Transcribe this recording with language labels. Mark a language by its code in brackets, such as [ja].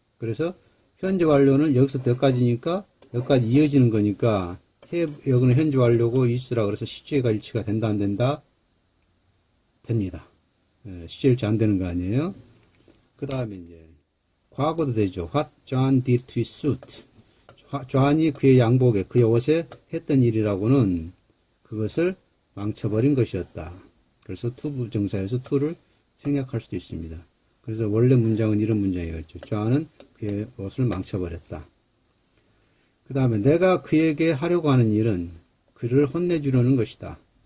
[ko] 그래서 현재 완료는 여기서부터 여기까지니까, 여기까지 이어지는 거니까, 여기는 현재 완료고 is라 그래서 시제가 일치가 된다, 안 된다? 됩니다. 시제 일치 안 되는 거 아니에요? 그 다음에 이제, 과거도 되죠. [en] What John did to his suit. [ko] 존이 그의 양복에, 그의 옷에 했던 일이라고는 그것을 망쳐버린 것이었다. 그래서 to 부정사에서 to를 생략할 수도 있습니다. 그래서 원래 문장은 이런 문장이었죠. 존은 그의 옷을 망쳐버렸다. 그 다음에 내가 그에게 하려고 하는 일은 그를 혼내주려는 것이다.